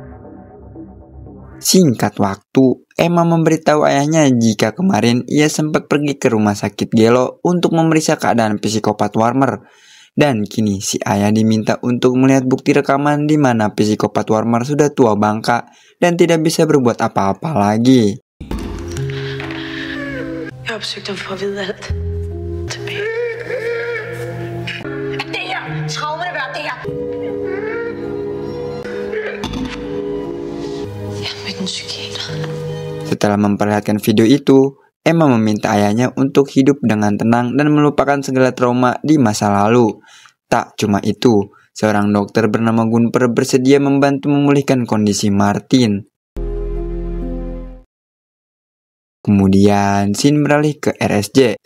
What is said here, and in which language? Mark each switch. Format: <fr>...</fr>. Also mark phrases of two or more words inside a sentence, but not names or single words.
<id>Singkat waktu, Emma memberitahu ayahnya jika kemarin ia sempat pergi ke rumah sakit Gelo untuk memeriksa keadaan psikopat Warmer. Dan kini si ayah diminta untuk melihat bukti rekaman di mana psikopat Warmer sudah tua bangka dan tidak bisa berbuat apa-apa lagi.</id> <da>Jeg har forsøgt at få at vide alt tilbage. Er det her traumerne værd, det her? Jeg har mødt en psykiater.</da> <id>Setelah memperlihatkan video itu, Emma meminta ayahnya untuk hidup dengan tenang dan melupakan segala trauma di masa lalu. Tak cuma itu, seorang dokter bernama Gunper bersedia membantu memulihkan kondisi Martin. Kemudian, scene beralih ke RSJ.</id>